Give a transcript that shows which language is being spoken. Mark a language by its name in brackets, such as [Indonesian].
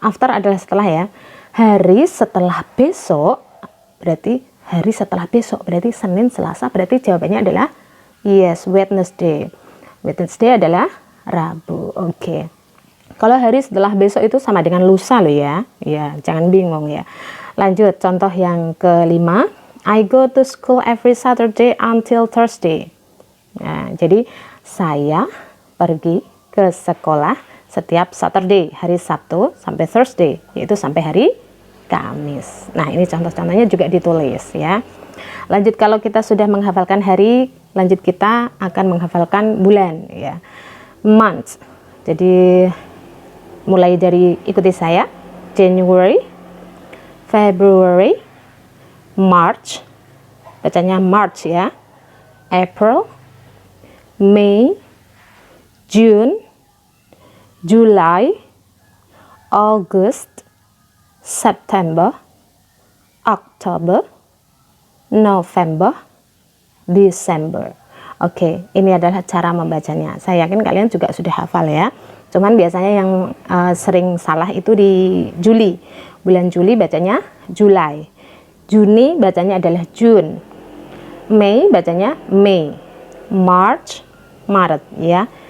[Indonesian] After adalah setelah ya. Hari setelah besok, berarti hari setelah besok, berarti Senin, Selasa, berarti jawabannya adalah yes, Wednesday. Wednesday adalah Rabu. Oke. Kalau hari setelah besok itu sama dengan lusa loh ya. Ya, jangan bingung ya. Lanjut, contoh yang kelima. [English] I go to school every Saturday until Thursday. [Indonesian] Nah, jadi saya pergi ke sekolah setiap Saturday, hari Sabtu sampai Thursday, yaitu sampai hari Kamis. Nah, ini contoh-contohnya juga ditulis ya. Lanjut, kalau kita sudah menghafalkan hari, lanjut kita akan menghafalkan bulan ya. Month. Jadi mulai dari ikuti saya. [English] January, February, March. [Indonesian] Bacanya March ya. [English] April, May, June, July, August, September, October, November, December. [Indonesian] Oke, ini adalah cara membacanya. Saya yakin kalian juga sudah hafal ya. Cuman biasanya yang sering salah itu di Juli. Bulan Juli bacanya July. Juni bacanya adalah June. Mei bacanya May. March, Maret ya.